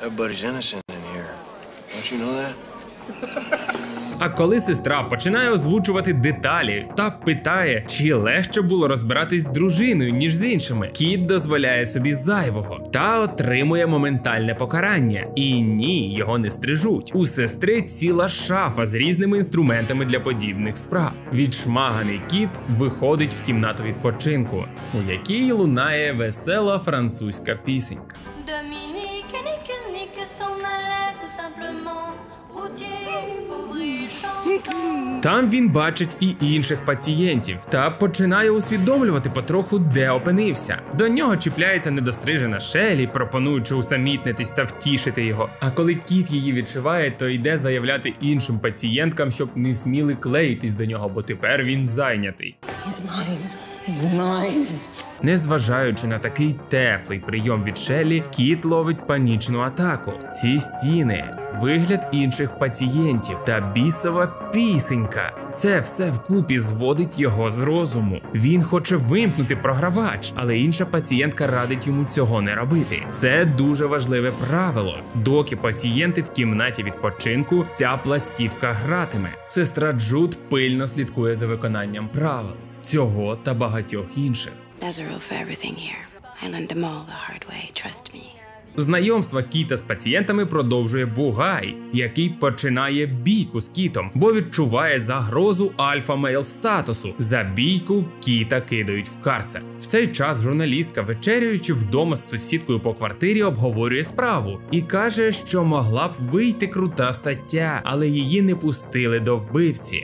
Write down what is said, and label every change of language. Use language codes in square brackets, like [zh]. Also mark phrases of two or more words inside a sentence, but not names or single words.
[uk] А коли сестра починає озвучувати деталі та питає, чи легше було розбиратись з дружиною, ніж з іншими, Кіт дозволяє собі зайвого та отримує моментальне покарання. І ні, його не стрижуть. У сестри ціла шафа з різними інструментами для подібних справ. Відшмаганий Кіт виходить в кімнату відпочинку, у якій лунає весела французька пісенька. [fr] Dominique et Nick s'en allaient tout simplement. Routier, pauvre chantant. [uk] Там він бачить і інших пацієнтів та починає усвідомлювати потроху, де опинився. До нього чіпляється недострижена Шелі, пропонуючи усамітнитись та втішити його. А коли Кіт її відчуває, то йде заявляти іншим пацієнткам, щоб не сміли клеїтись до нього, бо тепер він зайнятий. [en] He's mine. He's mine. [uk] Незважаючи на такий теплий прийом від Шелі, Кіт ловить панічну атаку. Ці стіни, вигляд інших пацієнтів та бісова пісенька. Це все вкупі зводить його з розуму. Він хоче вимкнути програвач, але інша пацієнтка радить йому цього не робити. Це дуже важливе правило. Доки пацієнти в кімнаті відпочинку, ця пластівка гратиме. Сестра Джуд пильно слідкує за виконанням правил. Цього та багатьох інших. [en] There's a rule for everything here. I learned them all the hard way, trust me. [uk] Знайомство Кіта з пацієнтами продовжує Бугай, який починає бійку з Кітом, бо відчуває загрозу альфа-мейл статусу. За бійку Кіта кидають в карцер. В цей час журналістка, вечеряючи вдома з сусідкою по квартирі, обговорює справу і каже, що могла б вийти крута стаття, але її не пустили до вбивці.